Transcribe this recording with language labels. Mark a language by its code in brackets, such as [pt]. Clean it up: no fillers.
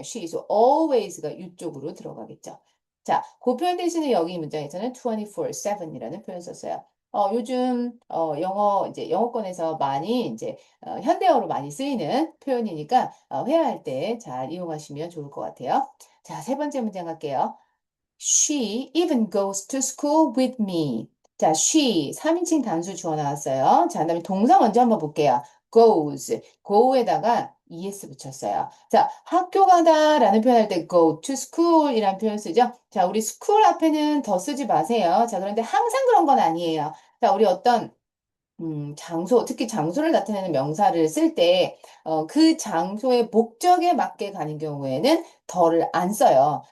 [ko] she is always 가 이쪽으로 들어가겠죠. 자, 그 표현 대신에 여기 이 문장에서는 24/7이라는 표현 썼어요. 요즘 이제 영어권에서 많이 이제 현대어로 많이 쓰이는 표현이니까 회화할 때 잘 이용하시면 좋을 것 같아요. 자, 세 번째 문장 갈게요. [en] She even goes to school with me. [ko] 자, she 3인칭 단수 주어 나왔어요. 자, 그다음에 동사 먼저 한번 볼게요. goes, go에다가 es 붙였어요. 자, 학교 가다라는 표현할 때 go to school이라는 표현 쓰죠. 자, 우리 school 앞에는 더 쓰지 마세요. 자, 그런데 항상 그런 건 아니에요. 자, 우리 어떤 장소, 특히 장소를 나타내는 명사를 쓸 때, 그 장소의 목적에 맞게 가는 경우에는 더를 안 써요.